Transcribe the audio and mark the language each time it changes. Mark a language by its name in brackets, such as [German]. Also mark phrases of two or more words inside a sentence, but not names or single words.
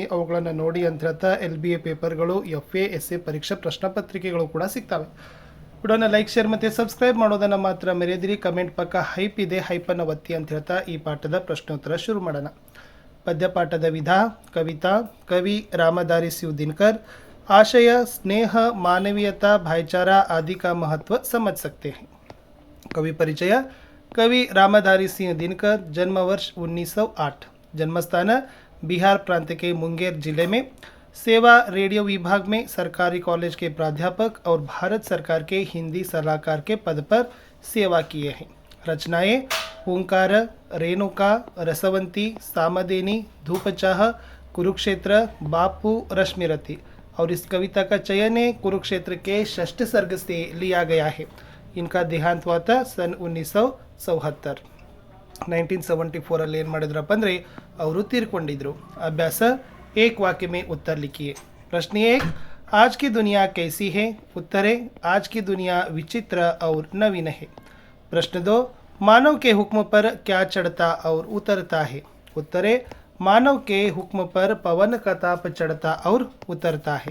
[Kannada] ಅವುಗಳನ್ನು ನೋಡಿ ಅಂತ ಹೇಳ್ತಾ LBA ಪೇಪರ್ಗಳು, FA, SA ಪರೀಕ್ಷಾ ಪ್ರಶ್ನೆ ಪತ್ರಿಕೆಗಳು ಕೂಡ ಸಿಗ್ತವೆ. ವಿಡಿಯೋನ ಲೈಕ್, ಶೇರ್ ಮತ್ತು ಸಬ್ಸ್ಕ್ರೈಬ್ ಮಾಡೋದನ್ನು ಮಾತ್ರ ಮರೆಯದಿರಿ. ಕಮೆಂಟ್ ಪಕ್ಕ ಹೈಪ್ ಇದೆ, ಹೈಪನ್ನು ಒತ್ತಿ ಅಂತ ಹೇಳ್ತಾ ಈ ಪಾಠದ ಪ್ರಶ್ನೋತ್ತರ ಶುರು ಮಾಡೋಣ. ಪದ್ಯಪಾಠದ ವಿಧ: ಕವಿತಾ, ಕವಿ रामधारी सिंह दिनकर. [Hindi] आशय: स्नेह, मानवीयता, भाईचारा आदि का महत्व समझ सकते हैं. कवि परिचय: कवि रामधारी सिंह दिनकर, जन्म वर्ष 1908, जन्मस्थान बिहार प्रांत के मुंगेर जिले में. सेवा: रेडियो विभाग में सरकारी कॉलेज के प्राध्यापक और भारत सरकार के हिंदी सलाहकार के पद पर सेवा किए हैं. रचनाएं: ओंकार, रेणुका, रसवंती, सामदेनी, धूपचाह, कुरुक्षेत्र, बापू, रश्मिरथी. और इस कविता का चयन कुरुक्षेत्र के षष्ठ सर्ग से लिया गया है. इनका देहांत हुआ था सन 1974. [Kannada] 1974 ಅಲ್ಲಿ ಏನು ಮಾಡಿದ್ರಪ್ಪ ಅಂದರೆ ಅವರು ತೀರ್ಕೊಂಡಿದ್ರು. ಅಭ್ಯಾಸ: [Hindi] एक वाक्य में उत्तर लिखिए. प्रश्न 1: आज की दुनिया कैसी है? उत्तर है: आज की दुनिया विचित्र और नवीन है. प्रश्न 2: मानव के हुक्म पर क्या चढ़ता और उतरता है? उत्तर है: मानव के हुक्म पर पवन का ताप चढ़ता और उतरता है.